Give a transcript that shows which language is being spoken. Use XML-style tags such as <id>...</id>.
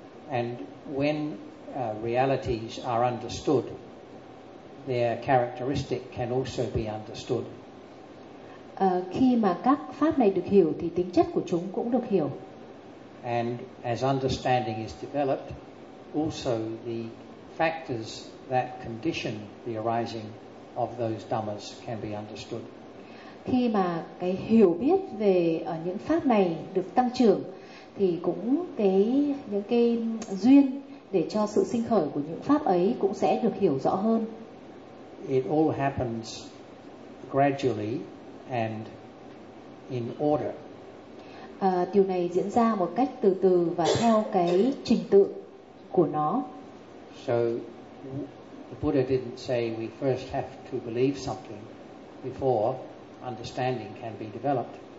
<en>And when realities are understood, their characteristic can also be understood.</en> <vi>Khi mà các pháp này được hiểu thì tính chất của chúng cũng được hiểu.</vi> <en>And as understanding is developed, also the factors that condition the arising of those dhammas can be understood.</en> <vi>Khi mà cái hiểu biết về những pháp này được tăng trưởng thì cũng những cái duyên để cho sự sinh khởi của những pháp ấy cũng sẽ được hiểu rõ hơn.</vi> <en>It all happens gradually and in order.</en> <vi>Điều này diễn ra một cách từ từ và theo cái trình tự của nó.</vi> <en>So the Buddha didn't say we first have to believe something before understanding can be developed.</en>